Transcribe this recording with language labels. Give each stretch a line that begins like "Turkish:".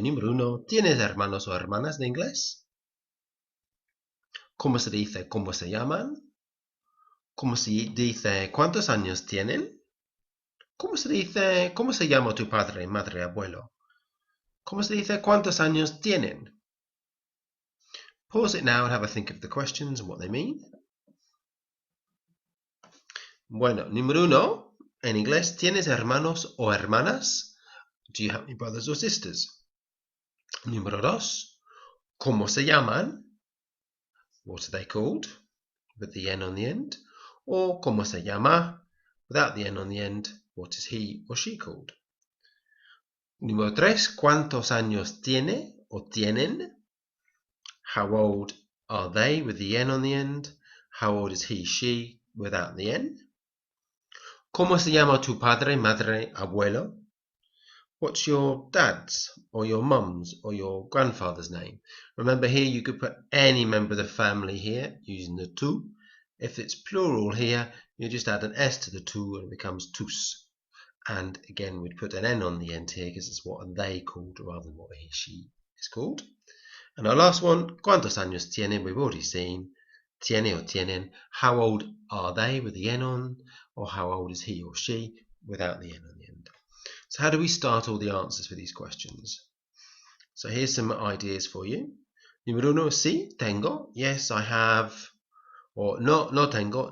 Spanish: Número 1, ¿tienes hermanos o hermanas de inglés? ¿Cómo se dice cómo se llaman? ¿Cómo se dice cuántos años tienen? ¿Cómo se dice cómo se llama tu padre, madre, abuelo? ¿Cómo se dice cuántos años tienen?
English: Pause it now and have a think of the questions and what they mean.
Spanish: Bueno, número 1, en inglés, ¿tienes hermanos o hermanas?
English: Do you have any brothers or sisters?
Spanish: Número 2, ¿cómo se llaman?
English: What are they called? With the N on the end. Or
Spanish: ¿cómo se llama?
English: Without the N on the end. What is he or she called?
Spanish: Número 3, ¿cuántos años tiene o tienen?
English: How old are they with the N on the end? How old is he, she without the N?
Spanish: ¿Cómo se llama tu padre, madre, abuelo?
English: What's your dad's or your mum's or your grandfather's name? Remember here you could put any member of the family here using the tu. If it's plural here, you just add an S to the tu and it becomes tus. And again, we'd put an N on the end here because it's what are they called rather than what he, she is called. And our last one,
Spanish: ¿cuántos años tienen?
English: We've already seen. Tiene or tienen. How old are they with the N on? Or how old is he or she without the N on the end? So how do we start all the answers for these questions? So here's some ideas for you.
Spanish: Número 1, sí, tengo.
English: Yes, I have. Or
Spanish: no tengo.